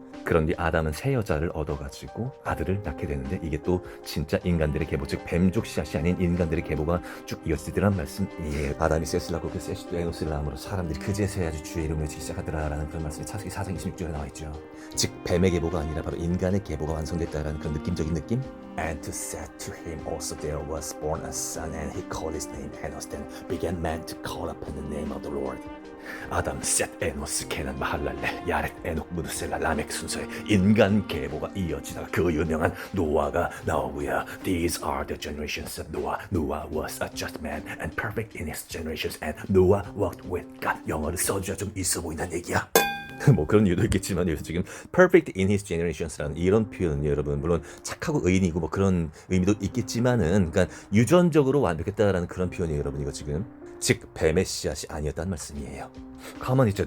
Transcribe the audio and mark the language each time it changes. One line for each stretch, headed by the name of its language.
Korean: 그런 뒤 아담은 새 여자를 얻어가지고 아들을 낳게 되는데, 이게 또 진짜 인간들의 계보, 즉 뱀족 씨앗이 아닌 인간들의 계보가 쭉 이어지더란 말씀이에요. 아담이 셋을 낳고 그 셋이 또 에노스를 낳음으로 사람들이 그제서야 주의 이름을 지기 시작하더라라는 그런 말씀이 차세기 4장 26절에 나와 있죠. 즉 뱀의 계보가 아니라 바로 인간의 계보가 완성됐다라는 그런 느낌적인 느낌.
English: And to set to him also there was born a son, and he called his name Enos. Then began man to call upon the name of the Lord.
Korean: 아담, 셋, 에노스, 케난, 마할랄레, 야렛, 에녹, 무드셀라, 라멕 순서의 인간 계보가 이어지다가 그 유명한 노아가 나오고요.
English: These are the generations of Noah. Noah was a just man and perfect in his generations, and Noah walked with God.
Korean: 영어를 써줘야 좀 있어 보인다는 얘기야. 뭐 그런 이유도 있겠지만 여기서 지금
English: perfect in his generations
Korean: 라는 이런 표현은요, 여러분, 물론 착하고 의인이고 뭐 그런 의미도 있겠지만은, 그러니까 유전적으로 완벽했다라는 그런 표현이에요, 여러분. 이거 지금 즉 뱀의 씨앗이 아니었다는 말씀이에요. 가만히 있자.